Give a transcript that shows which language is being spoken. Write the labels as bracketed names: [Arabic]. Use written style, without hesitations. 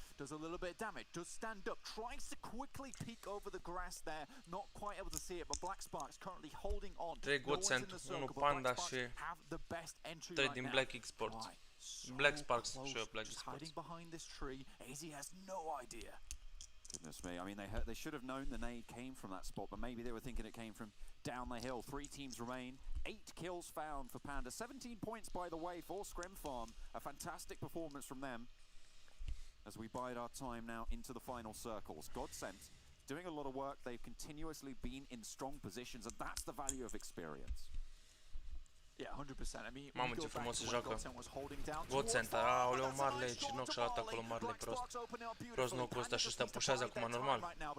[English] Does a little bit of damage, does stand up, tries to quickly peek over the grass there. Not quite able to see it, but Black Sparks currently holding on. [Romanian] 3 Godsent, 1 Panda și 3 din Black Exports. Black Sparks și Black Exports. [English] Hiding behind this tree, AZ has no idea. Goodness me, I mean, they should have known the nade came from that spot, but maybe they were thinking it came from down the hill. 3 teams remain, 8 kills found for Panda, 17 points by the way for Scrim Farm. A fantastic performance from them as we bide our time now into the final circles. Godsent doing a lot of work. They've continuously been in strong positions, and that's the value of experience. Yeah, 100%. I mean, [Romanian] mamă, ce frumos se joacă. Godsent, aoleu, marele, și Nox și-a luat acolo marele prost. Prost Nox-ul ăsta și ăsta pușează acum normal.